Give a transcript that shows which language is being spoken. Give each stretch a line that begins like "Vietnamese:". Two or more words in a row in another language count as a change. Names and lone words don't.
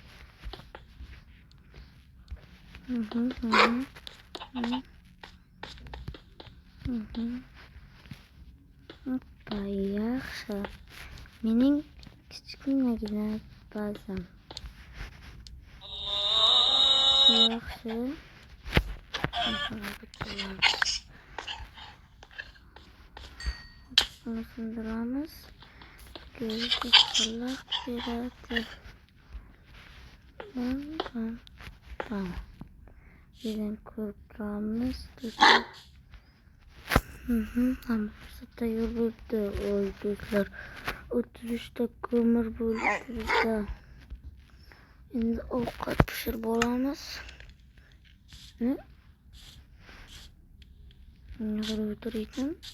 Uzbek: Hoppa, yaxshi. Mening kichkinagina bazam. Yaxshi. Bunu sindiramiz. Gözü salak beradi. Tamam. Birden ko'rib turamiz. Hammasi yo'l bo'libdi. Oy do'stlar, 33 ta ko'mir bo'libdi bizda. Endi ovqat pishirib olamiz. Nega o'tir ekan?